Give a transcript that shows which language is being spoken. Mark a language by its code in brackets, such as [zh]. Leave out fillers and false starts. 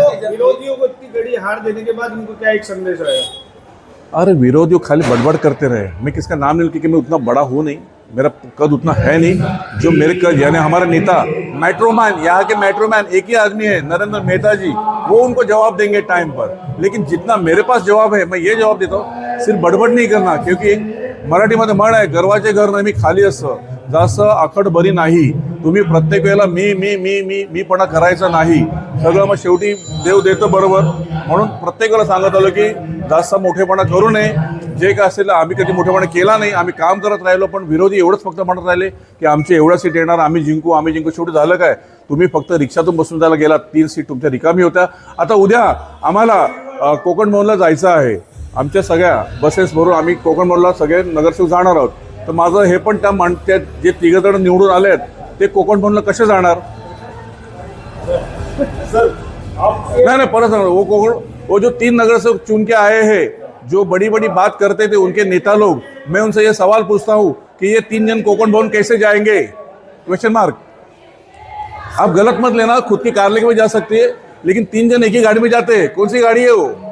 [hi] विरोधियों को इतनी बड़ी हार देने के बाद उनको क्या एक संदेश आया? अरे विरोधियों खाली बड़बड़ करते रहे, मैं किसका नाम नहीं, क्योंकि मैं उतना बड़ा हूँ नहीं, मेरा कद उतना है नहीं जो मेरे कद, यानी हमारा नेता मेट्रोमैन, यहाँ के मेट्रोमैन एक ही आदमी है नरेंद्र मेहता जी, वो उनको जवाब देंगे टाइम पर। लेकिन जितना मेरे पास जवाब है मैं ये जवाब देता हूँ, सिर्फ बडबड नहीं करना, क्योंकि [mr] मराठीमध्ये म्हण आहे, गर्वाचे घर नेहमी खाली असतं, जसं आखड बरी नाही, तुम्ही प्रत्येक वेळेला मीपणा करायचा नाही, सगळं मग शेवटी देव देतो बरोबर। म्हणून प्रत्येक वेळेला सांगत आलो की जास्त मोठेपणा करू नये, जे काय असेल आम्ही कधी मोठेपणा केला नाही, आम्ही काम करत राहिलो, पण विरोधी एवढंच फक्त म्हणत राहिले की आमचे एवढ्या सीट येणार, आम्ही जिंकू। शेवटी झालं काय, तुम्ही फक्त रिक्षातून बसून जायला गेलात, 3 सीट तुमच्या रिकामी होत्या। आता उद्या आम्हाला कोकण भवनला जायचं आहे, आमच्या सगळ्या बसेस भरून आम्ही कोकण भवनला सगळे नगरसेवक जाणार आहोत। तर माझं हे पण त्या म्हणतात, जे 3 जण निवडून आलेत ते कोकण भवनला कसे जाणार? [hi] नहीं [mr] परत सांग, [hi] वो जो 3 नगरसेवक चुन के आए हैं, जो बड़ी बड़ी बात करते थे उनके नेता लोग, मैं उनसे ये सवाल पूछता हूँ कि ये 3 जन कोकण भवन कैसे जाएंगे? Question mark. आप गलत मत लेना, खुद की कार लेके भी जा सकती है, लेकिन 3 जन एक ही गाड़ी में जाते हैं, कौन सी गाड़ी है वो?